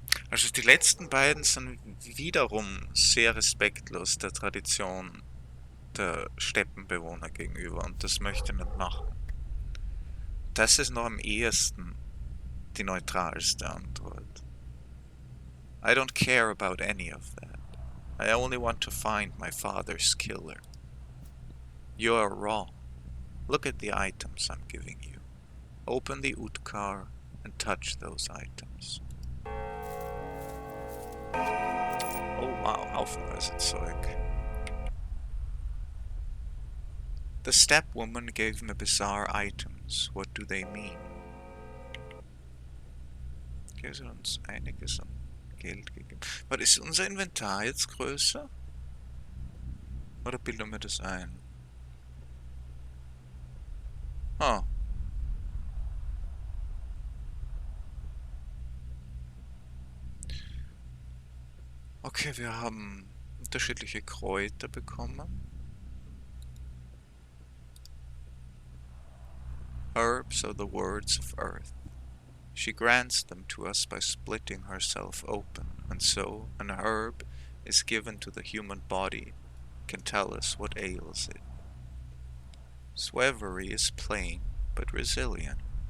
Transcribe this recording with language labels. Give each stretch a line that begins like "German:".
German: Also die letzten beiden sind wiederum sehr respektlos der Tradition der Steppenbewohner gegenüber und das möchte ich nicht machen. Das ist noch am ehesten die neutralste Antwort.
English: I don't care about any of that. I only want to find my father's killer. You are wrong. Look at the items I'm giving you. Open the utkar and touch those items.
German: Wow, haufenweise Zeug.
English: The stepwoman gave me bizarre items. What do they mean?
German: Okay, sie hat uns einiges an Geld gegeben. Was ist unser Inventar jetzt größer? Oder bilden wir das ein? Ah. Okay, wir haben unterschiedliche Kräuter bekommen.
English: Herbs are the words of earth. She grants them to us by splitting herself open, and so an herb is given to the human body, can tell us what ails it. Swavery is plain, but resilient.